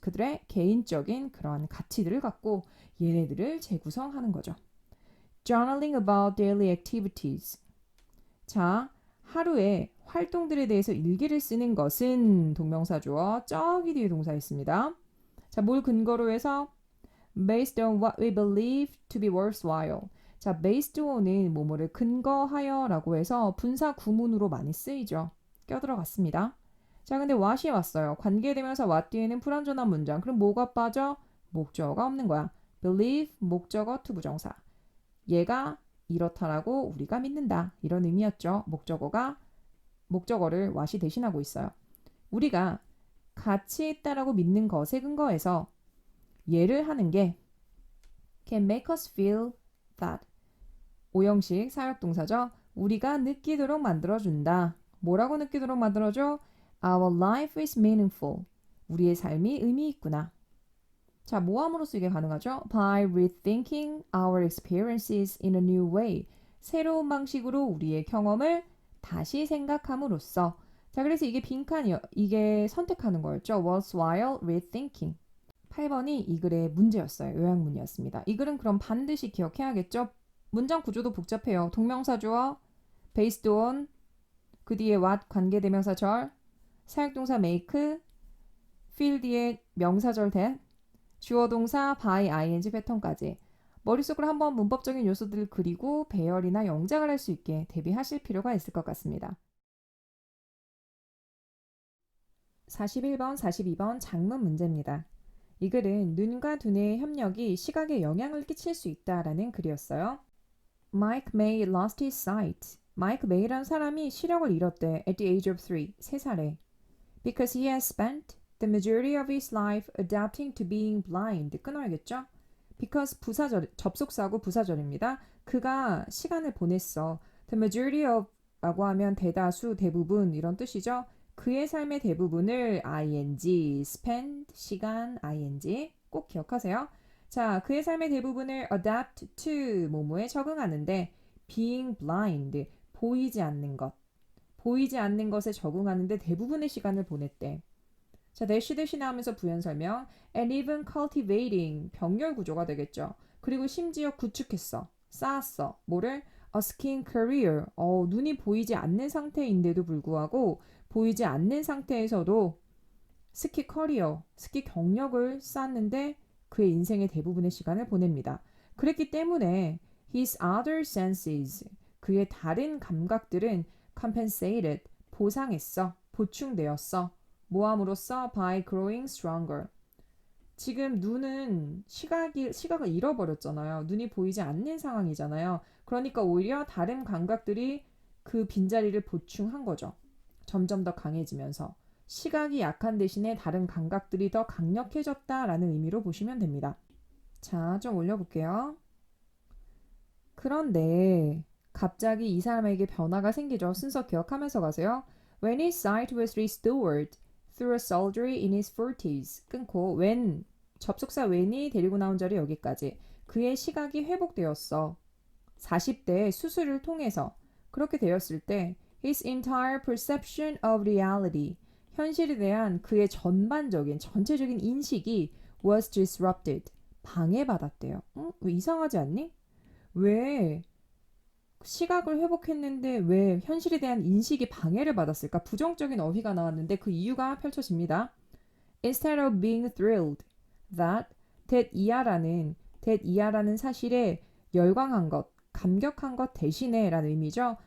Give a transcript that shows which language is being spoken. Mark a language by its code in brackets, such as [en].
[ko] 그들의 개인적인 그러한 가치들을 갖고 얘네들을 재구성하는 거죠. [en] Journaling about daily activities. [ko] 자, 하루의 활동들에 대해서 일기를 쓰는 것은 동명사 주어 저기 뒤에 동사 있습니다. [en] 자, [ko] 뭘 근거로 해서 [en] based on what we believe to be worthwhile. [ko] 자, based on은 뭐뭐를 근거하여라고 해서 분사 구문으로 많이 쓰이죠. 껴들어갔습니다. 자, 근데 what이 왔어요. 관계대명사 what 뒤에는 불완전한 문장. 그럼 뭐가 빠져? 목적어가 없는 거야. believe 목적어 to 부정사. 얘가 이렇다라고 우리가 믿는다. 이런 의미였죠. 목적어를 what이 대신하고 있어요. 우리가 가치 있다라고 믿는 것에 근거해서 얘를 하는 게 [en] can make us feel that. [ko] 오형식 사역동사죠. 우리가 느끼도록 만들어준다. 뭐라고 느끼도록 만들어줘? [en] Our life is meaningful. [ko] 우리의 삶이 의미 있구나. 자, 뭐함으로써 이게 가능하죠? [en] By rethinking our experiences in a new way. [ko] 새로운 방식으로 우리의 경험을 다시 생각함으로써. 자, 그래서 이게 빈칸이요. 이게 선택하는 거였죠. [en] worthwhile rethinking. [ko] 8번이 이 글의 문제였어요. 요약문이었습니다. 이 글은 그럼 반드시 기억해야겠죠? 문장 구조도 복잡해요. 동명사 주어, based on, 그 뒤에 what 관계대명사 절, 사역동사 make, feel 뒤에 명사절 that, 주어 동사 by ing 패턴까지. 머릿속으로 한번 문법적인 요소들을 그리고 배열이나 영작을 할 수 있게 대비하실 필요가 있을 것 같습니다. 41번, 42번 장문 문제입니다. 이 글은 눈과 두뇌의 협력이 시각에 영향을 끼칠 수 있다라는 글이었어요. [en] Mike May lost his sight. [ko] 마이크 메이라는 사람이 시력을 잃었대. [en] At the age of [ko] 3살에. [en] Because he has spent the majority of his life adapting to being blind. [ko] 끊어야겠죠? Because 접속사고 부사절입니다. 그가 시간을 보냈어. The majority of 라고 하면 대다수, 대부분 이런 뜻이죠. 그의 삶의 대부분을 ing, spend, 시간, ing 꼭 기억하세요. 자, 그의 삶의 대부분을 adapt to, 뭐뭐에 적응하는데 being blind, 보이지 않는 것에 적응하는데 대부분의 시간을 보냈대. 자, 대시 나오면서 부연 설명 [en] and even cultivating, [ko] 병렬 구조가 되겠죠. 그리고 심지어 구축했어, 쌓았어. 뭐를? [en] A skin career, [ko] 눈이 보이지 않는 상태인데도 불구하고 보이지 않는 상태에서도 스키 커리어, 스키 경력을 쌓는데 그의 인생의 대부분의 시간을 보냅니다. 그랬기 때문에 [en] his other senses, [ko] 그의 다른 감각들은 compensated, 보상했어, 보충되었어. 뭐함으로써 [en] by growing stronger. [ko] 지금 눈은 시각을 잃어버렸잖아요. 눈이 보이지 않는 상황이잖아요. 그러니까 오히려 다른 감각들이 그 빈자리를 보충한 거죠. 점점 더 강해지면서. 시각이 약한 대신에 다른 감각들이 더 강력해졌다라는 의미로 보시면 됩니다. 자, 좀 올려볼게요. 그런데 갑자기 이 사람에게 변화가 생기죠. 순서 기억하면서 가세요. [en] When his sight was restored through a surgery in his 40s. [ko] 끊고 when 접속사 when이 데리고 나온 자리 여기까지. 그의 시각이 회복되었어. 40대 수술을 통해서. 그렇게 되었을 때 [en] his entire perception of reality. [ko] 현실에 대한 그의 전반적인 전체적인 인식이 [en] was disrupted. [ko] 방해받았대요. 왜 이상하지 않니? 왜 시각을 회복했는데 왜 현실에 대한 인식이 방해를 받았을까? 부정적인 어휘가 나왔는데 그 이유가 펼쳐집니다. [en] Instead of being thrilled that [ko] 이하라는 사실에 열광한 것, 감격한 것 대신에 라는 의미죠.